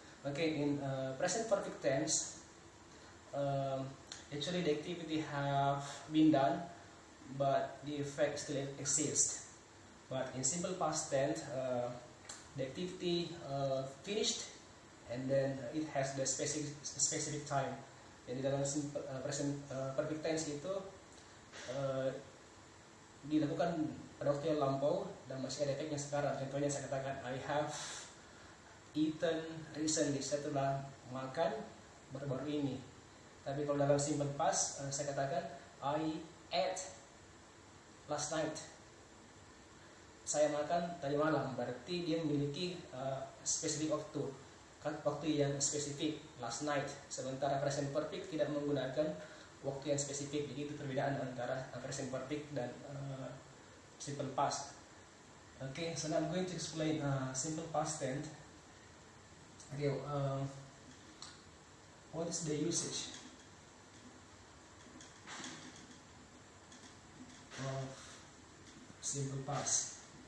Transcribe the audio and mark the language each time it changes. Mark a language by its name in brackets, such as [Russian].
[English] Okay, in present perfect tense, actually the activity have been done, but the effect still exists. But in simple past tense, the activity finished, and then it has the specific time. [Indonesian] Jadi dalam present perfect tense itu dilakukan pada waktu yang lampau dan masih ada efeknya sekarang. Contohnya saya katakan [English] I have eaten recently, [Indonesian] saya telah makan baru-baru ini. Tapi kalau dalam simple past saya katakan [English] I ate last night, [Indonesian] saya makan tadi malam. Berarti dia memiliki spesifik waktu yang spesifik, [English] last night. [Indonesian] Sementara present perfect tidak menggunakan waktu yang spesifik. Jadi itu perbedaan antara present perfect dan simple past. [English] Okay, so now I'm going to explain simple past tense. Okay, what is the usage of simple past?